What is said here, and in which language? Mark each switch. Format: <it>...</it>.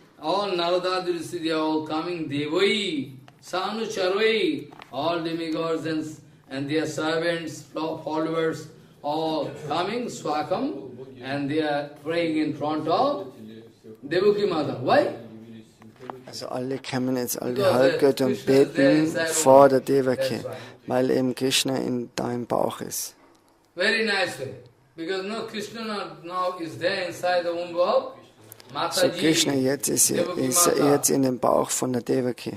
<en>All Narada Rishi, they are all coming. Devai, Sanu Charai, all demigods and their servants, followers, all coming, Swakam, and they are praying in front of Devaki Mata. Why?</en> <de>Also alle kommen jetzt, alle Halbgötter und beten vor der Devaki, weil eben Krishna da im Bauch ist.</de> <en>Very nice way. Because no, Krishna now is there inside the womb of</en> <de>So Krishna jetzt ist jetzt in dem Bauch von der Devaki.</de>